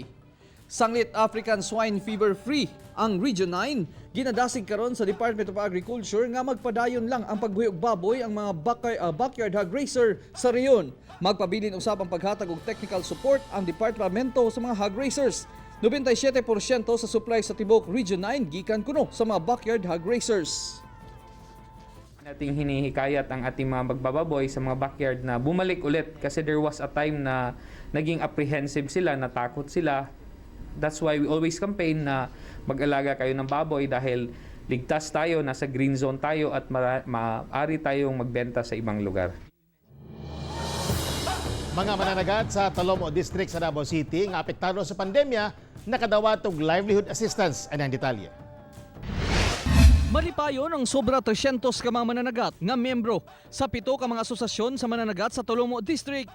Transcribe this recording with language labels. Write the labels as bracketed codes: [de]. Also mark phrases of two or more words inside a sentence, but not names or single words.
[ceb] Sanglit [en] African Swine Fever Free [ceb] ang Region 9, ginadasig karon sa Department of Agriculture nga magpadayon lang ang pagbuhi og baboy ang mga [en] backyard hog racer [ceb] sa reyon. Magpabilin usab ang paghatag og [en] technical support [ceb] ang departamento sa mga [en] hog racers. [ceb] 97% sa supply sa tibok Region 9 gikan kuno sa mga [en] backyard hog racers. [tl] Nating hinihikayat ang ating mga magbababoy sa mga backyard na bumalik ulit kasi [en] there was a time [tl] na naging apprehensive sila, natakot sila. [en] That's why we always campaign [tl] na mag-alaga kayo ng baboy dahil ligtas tayo, nasa [en] green zone [tl] tayo at maaari tayong magbenta sa ibang lugar. [ceb] Mga mananagat sa Talomo District sa Davao City nga apektado sa pandemya, nakadawat og [en] livelihood assistance. [ceb] Anang detalye. Malipayon ang sobra 300 ka mga mananagat nga membro sa 7 ka mga asosasyon sa mananagat sa Talomo District.